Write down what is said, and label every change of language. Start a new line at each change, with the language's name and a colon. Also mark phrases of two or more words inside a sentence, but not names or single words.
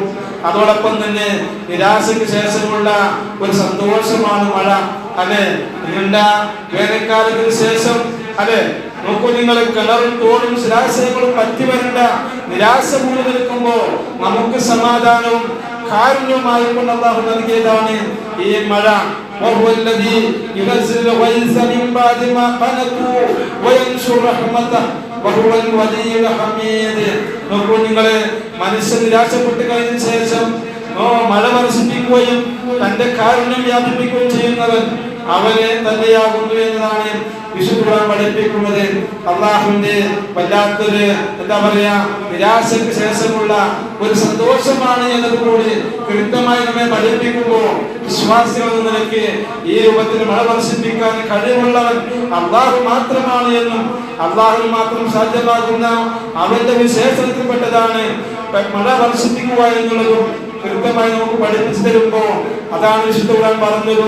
Malayalam: അതോടൊപ്പം തന്നെ നിരാശയ്ക്ക് ശേഷമുള്ള ഒരു സന്തോഷമാണ് മഴ. അല്ലെ, നീണ്ട വേനൽക്കാലത്തിന് ശേഷം അല്ലെ നോക്കൂ, നിങ്ങൾ കിണറും തോടും ശിലാശയങ്ങളും പറ്റി വരേണ്ട നിരാശ മൂടി നിൽക്കുമ്പോ നമുക്ക് സമാധാനവും കാരുണ്യവുമായി കൊണ്ട് അല്ലാഹു നൽകിയതാണ് ഈ മഴ.
Arabic: وهو الذي ينزل الغيث من بعد ما قنطوا وينشر رحمته وهو الولي الحميد.
Malayalam: നോക്കൂ, നിങ്ങളെ മനുഷ്യൻ നിരാശപ്പെട്ട് കഴിഞ്ഞ ശേഷം മഴ വർഷിപ്പിക്കുകയും തന്റെ കാരുണ്യം വ്യാപിപ്പിക്കുകയും ചെയ്യുന്നവൻ അവനെ തന്നെയാകുന്നു എന്നതാണ് വിശുദ്ധ ഖുർആൻ പഠിപ്പിക്കുന്നത്. അല്ലാഹുവിന്റെ വല്ലാത്തൊരു എന്താ പറയാ നിരാശയ്ക്ക് ശേഷമുള്ള ഒരു സന്തോഷമാണ് എന്നതുകൂടി കൃത്യമായി നമ്മെ പഠിപ്പിക്കുമ്പോൾ വിശ്വാസികൾ എന്ന നിലയ്ക്ക് ഈ രൂപത്തിൽ മഴ വർഷിപ്പിക്കാൻ കഴിവുള്ളവൻ അല്ലാഹു മാത്രമാണ് എന്നും അല്ലാഹുവിന് മാത്രം സാധ്യമാകുന്ന അവന്റെ വിശേഷണത്തിൽപ്പെട്ടതാണ് മഴ വർഷിപ്പിക്കുക എന്നുള്ളതും കൃത്യമായി നമുക്ക് പഠിപ്പിച്ചു തരുമ്പോ അതാണ് വിശുദ്ധ ഖുർആൻ പറഞ്ഞതും.